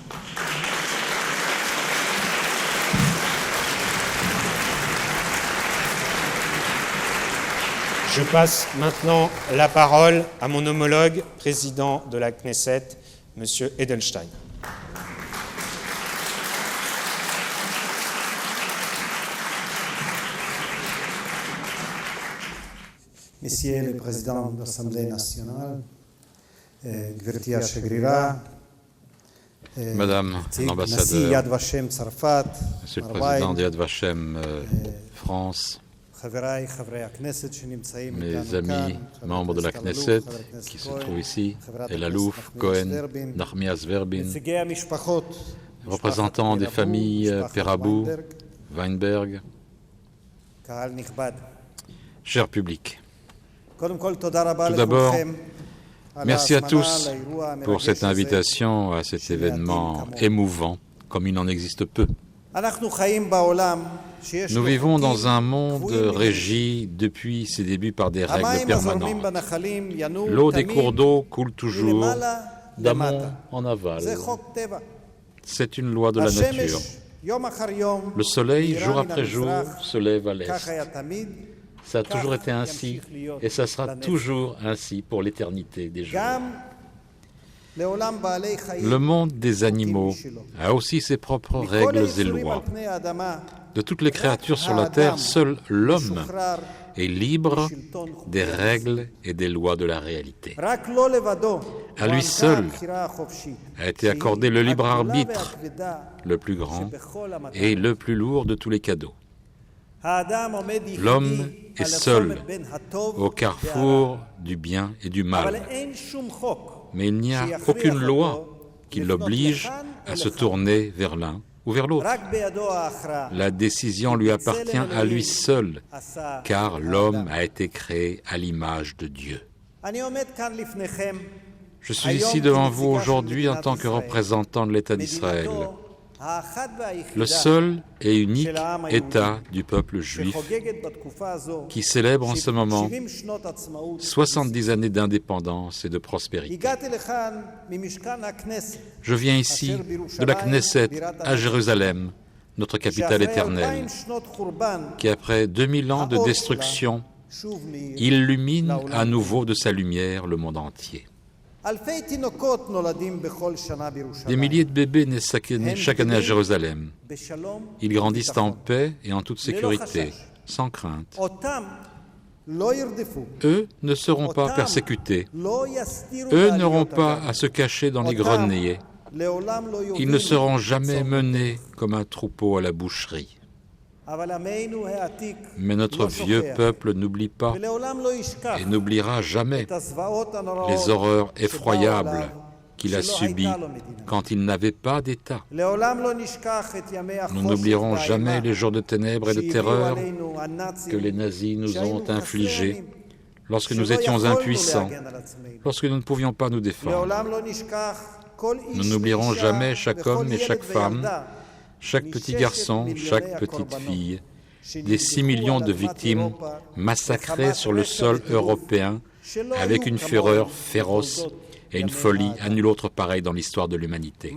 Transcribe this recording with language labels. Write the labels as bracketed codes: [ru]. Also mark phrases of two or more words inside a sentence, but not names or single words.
[fr] Je passe maintenant la parole à mon homologue, président de la Knesset, M. Edelstein. Monsieur le Président de l'Assemblée nationale, [he] גברתי השגרירה, [fr] Madame l'ambassadeur, [he] יד ושם צרפת, [fr] Monsieur le Président de Yad Vashem France, [he] חבריי חברי הכנסת שנמצאים איתנו [fr] mes amis, membres de la Knesset qui se trouvent ici, Elalouf, Cohen, Nachmias Verbin, [he] נציגי המשפחות, [fr] représentants des familles Perabou, Weinberg, [he] קהל נכבד. [fr] cher public. [he] קודם כל תודה רבה [fr] Tout d'abord, [he] לכולכם על [fr] merci à [he] ההזמנה [fr] tous [he] לאירוע [fr] pour [he] המרגש [fr] cette [he] הזה. [fr] invitation à cet événement émouvant, comme il en existe peu. [he] אנחנו חיים בעולם שיש [fr] Nous [he] לו [fr] vivons [he] חוקים [fr] dans un monde [he] קבועים מראש. [fr] régi depuis ses débuts par des règles [he] המים הזורמים [fr] permanentes. [he] בנחלים ינועו [fr] L'eau des [he] תמיד [fr] cours d'eau coule toujours [he] מלמעלה [fr] d'amont [he] למטה. [fr] en aval. [he] זה חוק טבע. [fr] C'est une loi de la nature. [he] השמש יום אחר יום [fr] Le soleil, [he] מאירה [fr] jour [he] מן [fr] après jour, [he] המזרח. [fr] se lève à [he] כך [fr] l'est. [he] היה תמיד. [fr] Ça a toujours été ainsi et ça sera toujours ainsi pour l'éternité des jours. [he] גם לעולם בעלי חיים. [fr] Le monde des animaux a aussi ses propres [he] מכל [fr] règles et [he] היצורים על [fr] lois. [he] פני האדמה, [fr] De toutes les créatures sur la terre, seul l'homme [he] משוחרר, [fr] est libre [he] שלטון [fr] des [he] חוקי. [fr] règles et des lois de la réalité. [he] רק לא לבדו. [fr] À lui [he] הוענקה [fr] seul [he] הבחירה החופשית, [fr] a été [he] שהיא [fr] accordé le libre [he] הגדולה [fr] arbitre, [he] והכבדה [fr] le plus grand [he] שבכל המתנות. [fr] et le plus lourd de tous les cadeaux. [he] האדם עומד יחידי [fr] L'homme est [he] על [fr] seul [he] הצומת בין הטוב [fr] au carrefour du bien et du [he] והרע. אבל [fr] mal. [he] אין שום חוק [fr] Mais il n'y a [he] שיכריח [fr] aucune [he] אותו [fr] loi qui [he] לפנות [fr] l'oblige [he] לכאן [fr] à [he] או [fr] se [he] לכאן. [fr] tourner vers l'un ou vers l'autre. [he] רק בידו ההכרעה. [fr] La décision lui appartient à lui seul, [he] עשה [fr] car [he] האדם. [fr] l'homme a été créé à l'image de Dieu. [he] אני עומד כאן לפניכם, [fr] Je suis ici devant vous aujourd'hui en tant que représentant de l'État d'Israël, [he] מדינתו האחת והיחידה [fr] le seul et unique État du peuple juif [he] שחוגגת בתקופה הזו [fr] qui célèbre en ce moment [he] 70 שנות עצמאות. [fr] 70 années d'indépendance et de prospérité. [he] הגעתי לכאן ממשכן הכנסת, [fr] Je viens ici de la Knesset à Jérusalem, notre capitale [he] שאחרי 2000 [fr] éternelle, [he] שנות חורבן, [fr] qui après 2000 ans de destruction, [he] שוב מאיר. [fr] illumine à nouveau de sa lumière le monde entier. [he] אלפי תינוקות נולדים בכל שנה [fr] Des [he] בירושלים. [fr] milliers de bébés naissent chaque année à Jérusalem. [he] בשלום [fr] Ils grandissent en [he] וביטחון. [fr] paix et en toute sécurité, sans crainte. [he] אותם לא ירדפו. [fr] Eux ne seront pas [he] אותם [fr] persécutés. [he] לא יסתירו [fr] Eux [he] בעליות [fr] n'auront pas [he] הגן. [fr] à se cacher dans les [he] אותם [fr] greniers. [he] לעולם לא [fr] Ils ne [he] יובילו [fr] seront jamais [he] צאן. [fr] menés comme un troupeau à la boucherie. [he] אבל עמנו העתיק [fr] Mais notre [he] לא [fr] vieux [he] שוכח, [fr] peuple n'oublie pas [he] ולעולם לא ישכח [fr] et n'oubliera jamais [he] את הזוועות הנוראות [fr] les horreurs [he] שבאו [fr] effroyables [he] עליו [fr] qu'il a subis quand il n'avait pas d'État. Nous n'oublierons jamais les jours de ténèbres et de terreur que les nazis nous ont infligés lorsque nous étions impuissants, lorsque nous ne pouvions pas nous défendre. Nous n'oublierons jamais chaque homme et chaque femme, chaque petit garçon, chaque petite fille, des 6 millions de victimes massacrées sur le sol européen avec une fureur féroce et une folie à nul autre pareille dans l'histoire de l'humanité.